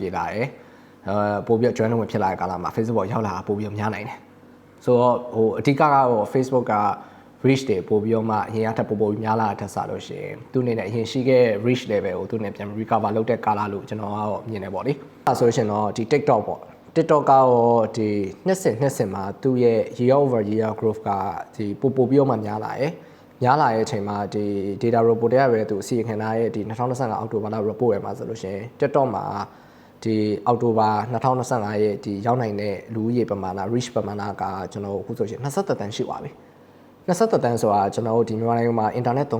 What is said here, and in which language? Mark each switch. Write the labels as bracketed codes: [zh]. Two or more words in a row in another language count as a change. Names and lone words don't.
[my] ပြေလာတယ်ပို့ပြီး join ဝင်ဖြစ်လာတဲ့ကာလမှာ Facebook ပေါ်ရောက်လာတာပို့ပြီးများနိုင်တယ်ဆိုတော့ဟိုအဓိကကတော့ Facebook က reach တွေပို့ပြီးတော့မှအရင်ကထပ်ပို့ပြီးများလာတဲ့ထက်စားလို့ရှိရင်သူအနေနဲ့အရင်ရှိခဲ့ [en] reach level [my] ကိုသူနဲ့ပြန် recover လုပ်တဲ့ကာလလို့ကျွန်တော်ကတော့မြင်တယ်ပေါ့လေအဲဆိုရှင်တော့ဒီ TikTok ပေါ့ TikTok ကရောဒီနှစ်စဉ်မှာသူ့ရဲ့ [en] year over year growth [my] ကဒီပို့ပြီးတော့မှများလာရဲ့အချိန်မှာဒီ [en] data report [my] တွေကပဲသူအစီအခံထားရဲ့ဒီ2025အောက်တို ဘာလ report ရမှာဆိုလို့ရှိရင် TikTok မှာဒီအောက်တိုဘာ2025ရဲ့ဒီရောက်နိုင်တဲ့လူဦးရေပမာဏ reach ပမာဏကကျွန်တော်အခုဆိုရှင်23တန်းရှိပါပြီ23တန်းဆိုတာကျွန်တော်တို့ဒီမြန်မာနိုင်ငံမှာ internet သုံး